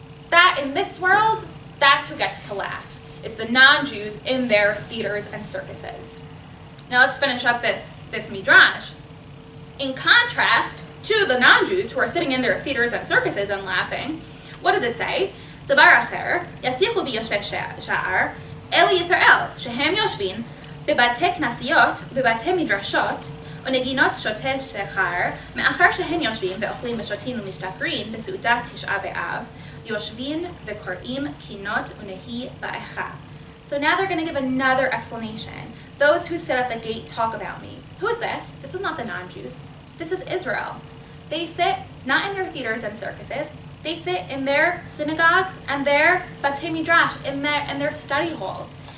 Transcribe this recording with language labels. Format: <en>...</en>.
<en>That, in this world, that's who gets to laugh. It's the non-Jews in their theaters and circuses. Now let's finish up this midrash. In contrast to the non-Jews who are sitting in their theaters and circuses and laughing, what does it say?</en> <he>דבר אחר, יסיחו ביושבי שער, אלה ישראל, שהם יושבים בבתי כנסיות ובבתי מדרשות, ונגינות שותי שחר, מאחר שהן יושבים ואוכלים ושותים ומשתכרים בסעודת תשעה באב, יושבים וקוראים קינות ונהי באיכה.</he> <en>So now they're going to give another explanation. Those who sit at the gate talk about me. Who is this? This is not the non-Jews. This is Israel. They sit not in their theaters and circuses. They sit in their synagogues and their batei midrash, in their study halls.</en>